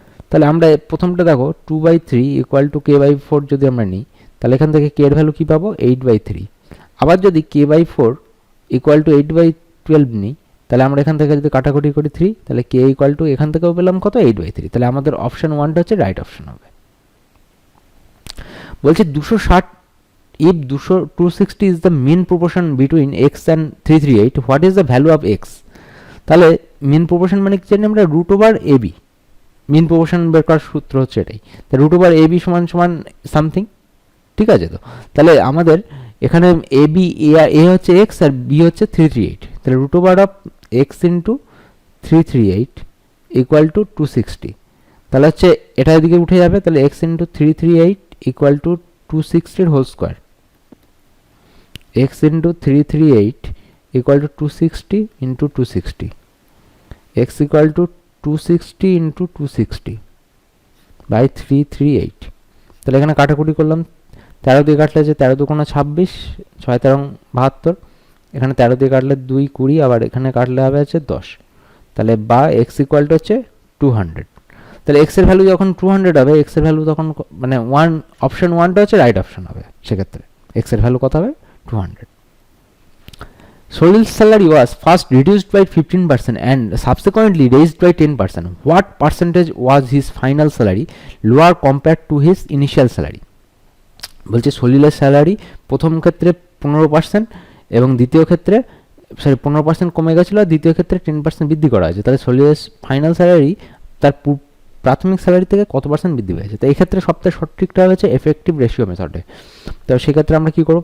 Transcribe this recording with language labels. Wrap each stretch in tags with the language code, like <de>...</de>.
<bn>তাহলে আমরা প্রথমটা দেখো 2/3 ইকুয়াল টু k/4 যদি আমরা নিই তাহলে এখান থেকে k এর ভ্যালু কী পাবো? 8/3। আবার যদি k/4 ইকুয়াল টু 8/12 নিই তাহলে আমরা এখান থেকে যদি কাটাকুটি করি 3 তাহলে k ইকুয়াল টু এখান থেকেও পেলাম কত? 8/3। তাহলে আমাদের অপশন 1টা হচ্ছে রাইট অপশন হবে। বলছে</bn> <en>260 if 260 is the mean proportion between x and 338 what is the value of x?</en> <bn>তাহলে মিন প্রপোর্শন মানে কি জানি আমরা? Root over A B. Mean proportion বের করার সূত্র হচ্ছে এটাই। তাহলে রুট ওভার এ বি সমান সমান সামথিং, ঠিক আছে? তো তাহলে আমাদের এখানে এ বি এ হচ্ছে এক্স আর বি হচ্ছে 338। তাহলে root over of x into 338 equal to 260। তাহলে হচ্ছে এটা এদিকে উঠে যাবে। তাহলে x into 338 equal to 260 whole square. X into 338 equal to 260 into 260। X equal to 260 into 260 by 338। তাহলে এখানে কাটাকুটি করলাম, 13 দিয়ে কাটলে যে 13 দুগুণে 26, 6 13 72। এখানে 13 দিয়ে কাটলে 2 20, আবার এখানে কাটলে হবে হচ্ছে 10। তাহলে বা এক্স ইকুয়াল টু হচ্ছে 200। তাহলে এক্সের ভ্যালু যখন 200 হবে এক্সের ভ্যালু তখন মানে অপশন 1টা হচ্ছে রাইট অপশন হবে। সেক্ষেত্রে এক্সের ভ্যালু কত হবে? 200।</bn> <en>Solil's salary was first reduced by 15% and subsequently raised by 10%. What percentage was his final salary lower compared to his initial salary?</en> <bn>বলছে সলিলের স্যালারি প্রথম ক্ষেত্রে 15% এবং দ্বিতীয় ক্ষেত্রে 15% কমে গেছিলো, আর দ্বিতীয় ক্ষেত্রে 10% বৃদ্ধি করা হয়েছে। তাহলে সলিলের ফাইনাল স্যালারি তার প্রাথমিক স্যালারি থেকে কত পার্সেন্ট বৃদ্ধি পেয়েছে? তো এই ক্ষেত্রে সবথেকে সঠিকটা হচ্ছে এফেক্টিভ রেশিও মেথডে। তো সেক্ষেত্রে আমরা কী করবো?</bn>